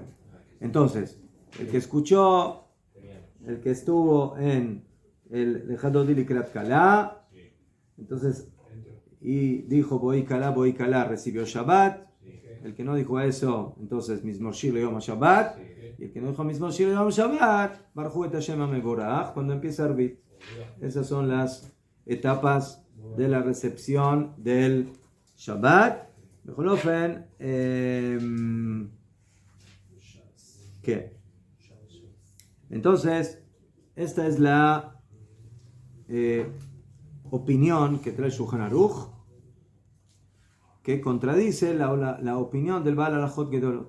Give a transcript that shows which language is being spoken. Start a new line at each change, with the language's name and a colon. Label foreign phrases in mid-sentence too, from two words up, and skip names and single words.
Spanish: Entonces, el que escuchó, el que estuvo en el Hadodi Likrat Kala, entonces, y dijo
Hebrew: בואי כלה,
Spanish: recibió Shabbat. El que no dijo eso, entonces Mizmor Shir Yom Shabbat. Y el que no dijo Mizmor Shir Yom Shabbat,
Hebrew: ברכו את השם המבורך,
Spanish: cuando empieza Arbit. Esas son las etapas de la recepción del Shabbat.
Hebrew: בכל אופן,
Spanish: ¿qué? Entonces, esta es la opinión que trae Shulchan Aruch, que contradice la opinión del Baal Halachot Gedolot.